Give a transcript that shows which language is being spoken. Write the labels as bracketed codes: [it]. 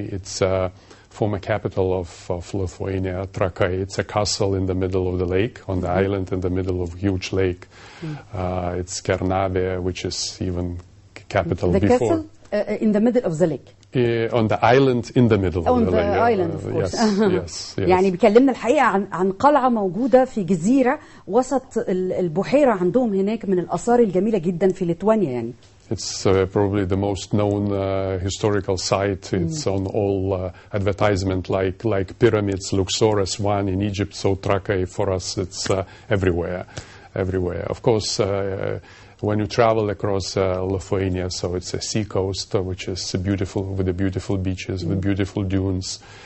[en] It's former capital of Lithuania, Trakai. It's a castle in the middle of the lake, on the island in the middle of a huge lake. It's Kernavė, which is even capital before. The castle in the middle of the lake. On the island in the middle on of the lake. On the island, of course. Yes. [ar] يعني بيكلمنا الحقيقة عن قلعة موجودة في جزيرة وسط البحيرة عندهم هناك من الآثار الجميلة جدا في ليتوانيا يعني. [en] It's probably the most known historical site. It's on all advertisement like pyramids, Luxor's one in Egypt, so Trakai for us, it's everywhere. Of course, when you travel across Lithuania, so it's a sea coast, which is beautiful, with the beautiful beaches, with beautiful dunes.